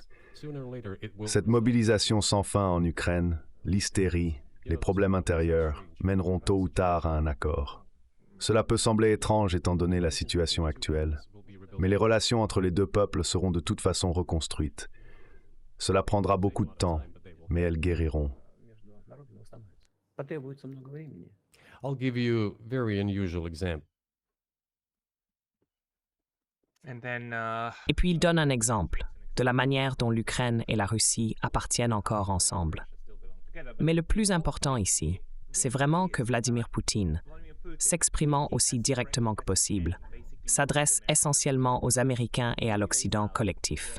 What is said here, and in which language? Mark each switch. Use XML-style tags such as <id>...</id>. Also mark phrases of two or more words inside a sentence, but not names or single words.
<fr>Cette mobilisation sans fin en Ukraine, l'hystérie, les problèmes intérieurs mèneront tôt ou tard à un accord. Cela peut sembler étrange étant donné la situation actuelle, mais les relations entre les 2 peuples seront de toute façon reconstruites. Cela prendra beaucoup de temps, mais elles guériront.</fr> <ru>Потребуется много времени.</ru> <en>I'll give you a very unusual example.</en> <fr>Et puis il donne un exemple de la manière dont l'Ukraine et la Russie appartiennent encore ensemble. Mais le plus important ici, c'est vraiment que Vladimir Poutine, s'exprimant aussi directement que possible, s'adresse essentiellement aux Américains et à l'Occident collectif.</fr>